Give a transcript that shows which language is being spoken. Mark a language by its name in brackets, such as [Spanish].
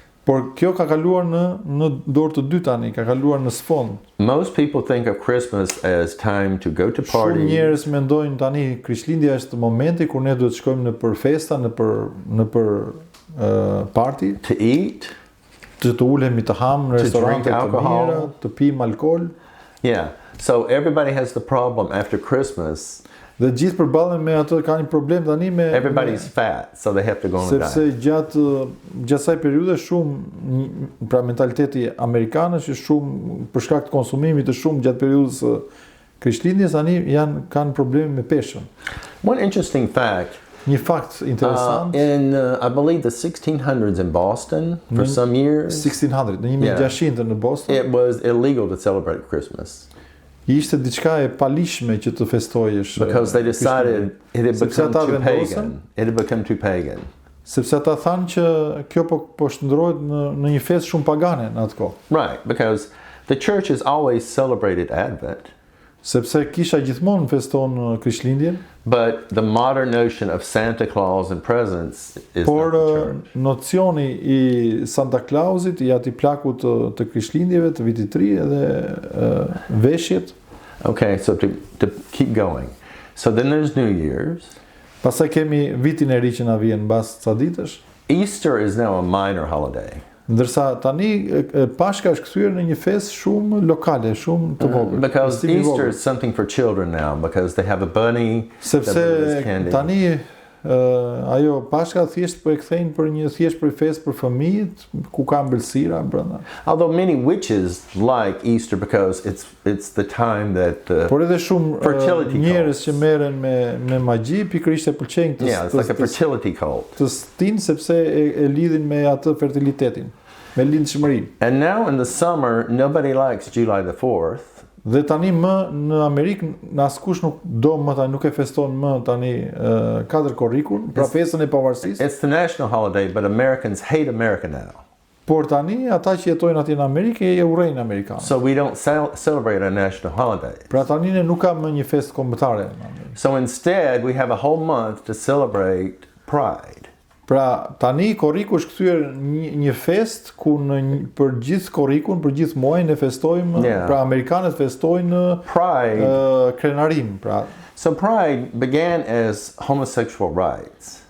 [Albanian] Por kjo ka kaluar në dorë të dy tani, ka kaluar në sfond. [English] Most people think of Christmas as time to go to party. [Albanian] Shumë njerëz mendojnë tani Krishtlindja është momenti kur ne duhet të shkojmë në për festa, në për party, [English] to eat, [Albanian] të ulemi të ham në restorante të mira, të pijmë alkool. [English] Yeah. So everybody has the problem after Christmas. [Albanian] Dhe gjithë përballen me ato, ka një problem tani me [English] everybody's fat, so they have to go on a diet. [Albanian] Sepse gjatë asaj periudhe shumë, pra mentaliteti amerikan është shumë për shkak të konsumimit të shumë gjatë periudhës së Krishtlindjes tani kanë probleme me peshën. [English] One interesting fact. [Albanian] Një fakt interesant. [English] In I believe the 1600s in Boston for some years. [Albanian] 1600 në 1600 në Boston. [English] It was illegal to celebrate Christmas. [Albanian] Ishte diçka e palishme që të festojesh. [English] Because they decided it had become too pagan. It had become too pagan. [Albanian] Sepse ata thanë që kjo po shndrohet në një festë shumë pagane në atë kohë. [English] Right, because the church has always celebrated Advent. [Albanian] Sepse kisha gjithmonë feston Krishtlindjen, [English] but the modern notion of Santa Claus and presents is [Albanian] por [English] not the church. [Albanian] nocioni i Santa Clausit, i atij plakut të Krishtlindjeve, të vitit të ri dhe veshjet. [English] Okay, so to keep going. So then there's New Year's. [Albanian] Pastaj kemi vitin e ri që na vjen mbas ca ditësh. [English] Easter is now a minor holiday. [Albanian] Ndërsa tani Pashka është kthyer në një festë shumë lokale, shumë të vogël. [English] Because Easter is something for children now, because they have a bunny that [Albanian] Sepse [English] brings candy. [Albanian] tani ajo Pashka thjesht po e kthejnë për një thjesht për festë për fëmijët, ku ka ëmbëlsira brenda. [English] Although many witches like Easter because it's the time that [Albanian] Por edhe shumë [English] fertility [Albanian] njerëz [English] cults. [Albanian] që merren me magji, pikërisht e pëlqejnë [English] it's like a fertility cult. [Albanian] të stin sepse e lidhin me atë fertilitetin, me lindshmërinë. [English] And now in the summer, nobody likes July the 4th. [Albanian] Dhe tani më në Amerikë askush nuk do më tani nuk e feston më tani 4 korrikun, pra festën e pavarësisë. [English] It's the national holiday, but Americans hate America now. [Albanian] Por tani ata që jetojnë atje në Amerikë e urrejnë amerikanë. [English] So we don't celebrate a national holiday. [Albanian] Pra tani ne nuk kam më një festë kombëtare në Amerikë. [English] So instead, we have a whole month to celebrate Pride. [Albanian] Pra tani korriku është kthyer një festë ku për gjithë korrikun, për gjithë muajin e festojmë, pra amerikanët festojnë [English] Pride. [Albanian] krenarim, pra. [English] So Pride began as homosexual rights.